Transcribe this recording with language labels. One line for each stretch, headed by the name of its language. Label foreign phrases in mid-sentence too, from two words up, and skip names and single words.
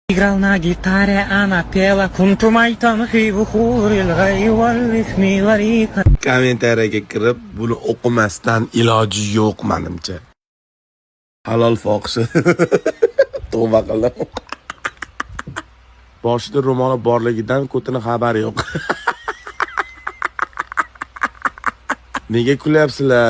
Russian: Играл на гитаре, она пела «Кунту майтан хиву хурил гайваллифни ларика».
Uzbek: Kommentariyaga kirib, buni o'qimasdan iloji yo'q menimcha. Halol fohishi. Tavba qildim. Boshida ro'moli borligidan ko'tini xabari yo'q. Nega kulyapsizlar?